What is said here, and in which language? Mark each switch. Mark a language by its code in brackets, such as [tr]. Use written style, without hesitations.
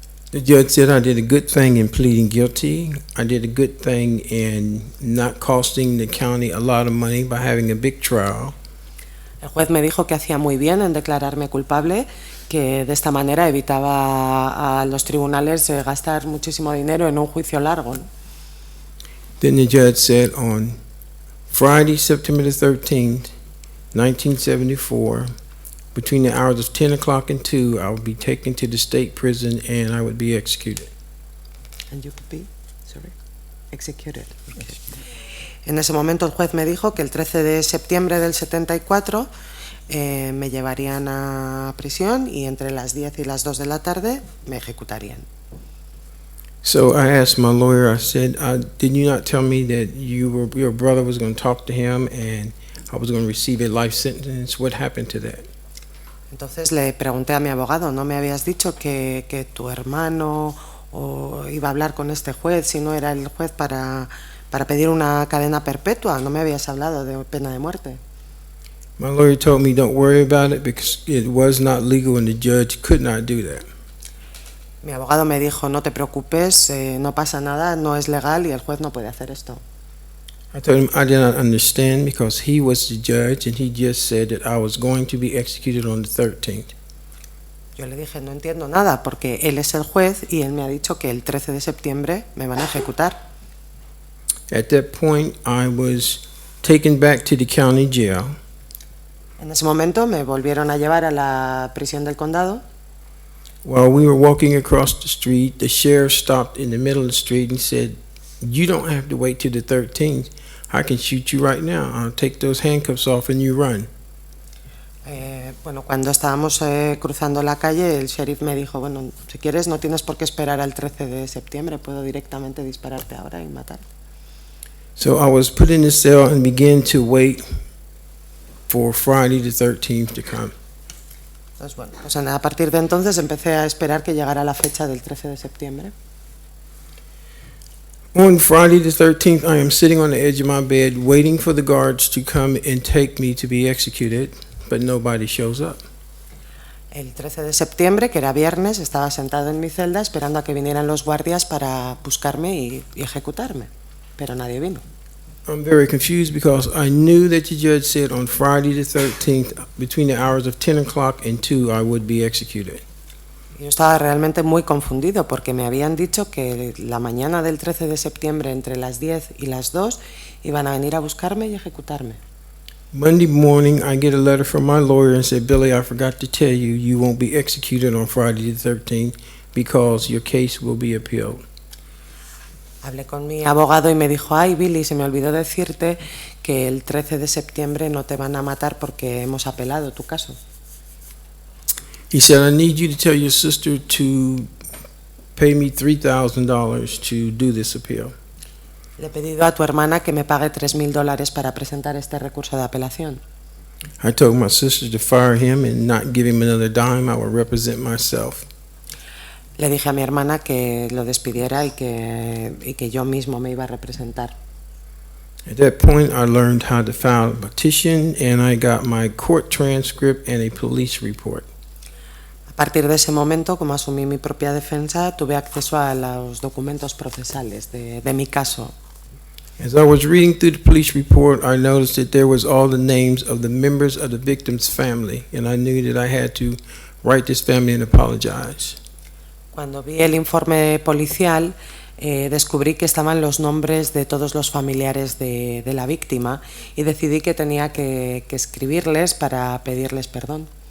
[en] The judge said I did a good thing in pleading guilty. I did a good thing in not costing the county a lot of money by having a big trial. [es] El juez me dijo que hacía muy bien en declararme culpable, que de esta manera evitaba a los tribunales gastar muchísimo dinero en un juicio largo. [en] Then the judge said on Friday, September the 13th, 1974, between the hours of 10 o'clock and 2, I would be taken to the state prison and I would be executed. And you could be, sorry, executed. Okay. [es] En ese momento el juez me dijo que el 13 de septiembre del 74 me llevarían a prisión y entre las 10 y las 2 de la tarde me ejecutarían. [en] So I asked my lawyer, I said, did you not tell me that your brother was going to talk to him and I was going to receive a life sentence? What happened to that? [es] Entonces le pregunté a mi abogado, ¿no me habías dicho que tu hermano iba a hablar con este juez si no era el juez para pedir una cadena perpetua? ¿No me habías hablado de pena de muerte? [en] My lawyer told me don't worry about it because it was not legal and the judge could not do that. [es] Mi abogado me dijo, no te preocupes, no pasa nada, no es legal y el juez no puede hacer esto. [en] I told him I did not understand because he was the judge and he just said that I was going to be executed on the 13th. [es] Yo le dije, no entiendo nada porque él es el juez y él me ha dicho que el 13 de septiembre me van a ejecutar. [en] At that point, I was taken back to the county jail. [es] En ese momento me volvieron a llevar a la prisión del condado. [en] While we were walking across the street, the sheriff stopped in the middle of the street and said, "You don't have to wait till the 13th. I can shoot you right now. I'll take those handcuffs off and you run." [es] Bueno, cuando estábamos cruzando la calle, el sheriff me dijo, bueno, si quieres no tienes por qué esperar al 13 de septiembre, puedo directamente dispararte ahora y matar. [en] So I was put in the cell and began to wait for Friday the 13th to come. [es] Entonces, bueno, pues a partir de entonces empecé a esperar que llegara la fecha del 13 de septiembre. [en] On Friday the 13th, I am sitting on the edge of my bed waiting for the guards to come and take me to be executed, but nobody shows up. [es] El 13 de septiembre, que era viernes, estaba sentado en mi celda esperando a que vinieran los guardias para buscarme y ejecutarme, pero nadie vino. [en] I'm very confused because I knew that the judge said on Friday the 13th, between the hours of 10 o'clock and 2, I would be executed. [es] Yo estaba realmente muy confundido porque me habían dicho que la mañana del 13 de septiembre, entre las 10 y las 2, iban a venir a buscarme y ejecutarme. [en] Monday morning, I get a letter from my lawyer and said, "Billy, I forgot to tell you, you won't be executed on Friday the 13th because your case will be appealed." [es] Hablé con mi abogado y me dijo, ay Billy, se me olvidó decirte que el 13 de septiembre no te van a matar porque hemos apelado tu caso. [en] He said, "I need you to tell your sister to pay me $3,000 to do this appeal." [es] Le he pedido a tu hermana que me pague $3,000 para presentar este recurso de apelación. [en] I told my sister to fire him and not give him another dime. I would represent myself. [es] Le dije a mi hermana que lo despidiera y que yo mismo me iba a representar. [en] At that point, I learned how to file a petition, and I got my court transcript and a police report. [es] A partir de ese momento, como asumí mi propia defensa, tuve acceso a los documentos procesales de mi caso. [en] As I was reading through the police report, I noticed that there was all the names of the members of the victim's family, and I knew that I had to write this family and apologize. [es] Cuando vi el informe policial, descubrí que estaban los nombres de todos los familiares de la víctima y decidí que tenía que escribirles para pedirles perdón.